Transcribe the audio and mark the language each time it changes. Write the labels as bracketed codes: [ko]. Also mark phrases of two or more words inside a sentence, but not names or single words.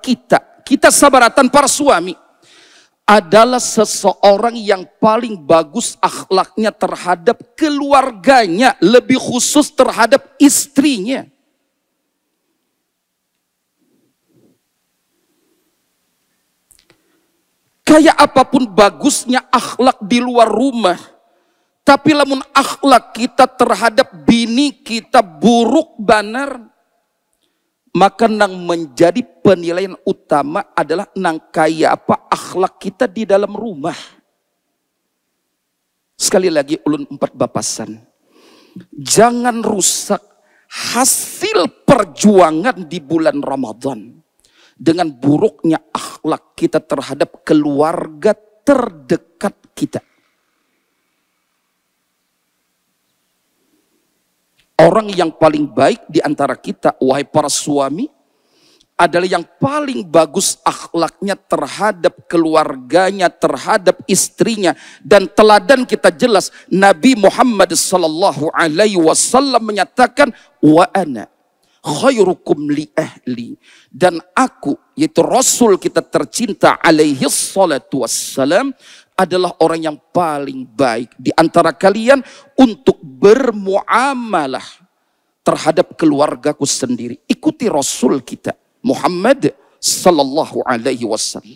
[id] Kita sabaratan para suami, adalah seseorang yang paling bagus akhlaknya terhadap keluarganya, lebih khusus terhadap istrinya. Kayak apapun bagusnya akhlak di luar rumah, tapi lamun akhlak kita terhadap bini kita [bjn] buruk banar, [id] maka nang menjadi penilaian utama adalah nang kaya apa akhlak kita di dalam rumah. Sekali lagi ulun 4 bapasan, jangan rusak hasil perjuangan di bulan Ramadan dengan buruknya akhlak kita terhadap keluarga terdekat kita. Orang yang paling baik di antara kita, wahai para suami, adalah yang paling bagus akhlaknya terhadap keluarganya, terhadap istrinya. Dan teladan kita jelas, Nabi Muhammad [ar] صلى الله عليه وسلم [id] menyatakan, [ar] وأنا خيركم لأهلي, [id] dan aku, yaitu Rasul kita tercinta [ar] عليه الصلاة والسلام, [id] adalah orang yang paling baik di antara kalian untuk bermuamalah terhadap keluargaku sendiri. Ikuti Rasul kita Muhammad [ar] صلى الله عليه وسلم.